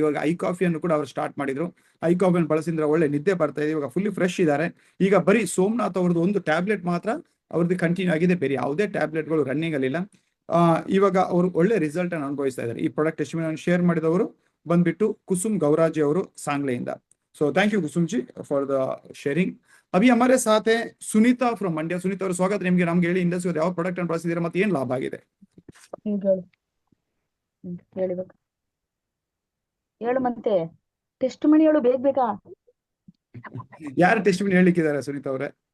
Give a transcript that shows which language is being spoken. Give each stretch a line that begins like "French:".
Kannada: ಇವಾಗ ಐ ಕಾಫಿಯನ್ನು ಕೂಡ ಅವ್ರು ಸ್ಟಾರ್ಟ್ ಮಾಡಿದ್ರು, ಐ ಕಾಫಿಯನ್ನು ಬಳಸಿದ್ರೆ ಒಳ್ಳೆ ನಿದ್ದೆ ಬರ್ತಾ ಇದೆ, ಇವಾಗ ಫುಲ್ಲಿ ಫ್ರೆಶ್ ಇದ್ದಾರೆ। ಈಗ ಬರೀ ಸೋಮನಾಥ್ ಅವ್ರದ್ದು ಒಂದು ಟ್ಯಾಬ್ಲೆಟ್ ಮಾತ್ರ ಅವ್ರದ್ದು ಕಂಟಿನ್ಯೂ ಆಗಿದೆ, ಬೇರೆ ಯಾವುದೇ ಟ್ಯಾಬ್ಲೆಟ್ಗಳು ರನ್ನಿಂಗ್ ಅಲ್ಲಿಲ್ಲ। ಇವಾಗ ಅವರು ಒಳ್ಳೆ ರಿಸಲ್ಟ್ ಅನ್ನು ಅನುಭವಿಸ್ತಾ ಇದ್ದಾರೆ। ಈ ಪ್ರಾಡಕ್ಟ್ ಟೆಸ್ಟಿಮೋನಿಯಲ್ ಶೇರ್ ಮಾಡಿದವರು ಬಂದ್ಬಿಟ್ಟು कुसुम गौराजी ಅವರು सांगलेಯಿಂದ।
English: So thank you Kusum ji for the sharing.
Hindi: अभी हमारे साथ है सुनीता फ्रॉम मंड्या।
Kannada: सुनीता ಅವರು ಸ್ವಾಗತ ನಿಮಗೆ। ನಮಗೆ ಹೇಳಿ ಇಂಡಸ್ಟ್ರಿ ಯಾವ ಪ್ರಾಡಕ್ಟ್ ಅನ್ನು ಬಳಸಿದ್ದೀರಾ ಮತ್ತೆ ಏನು ಲಾಭ ಆಗಿದೆ? ಹೇಳು ಮತ್ತೆ ಟೆಸ್ಟ್ ಮನಿ ಹೇಳು ಬೇಗ ಯಾರು ಟೆಸ್ಟಿಮೋನಿ ಹೇಳಿಕ್ಕಿದ್ದಾರೆ ಸುನೀತಾ ಅವರೇ?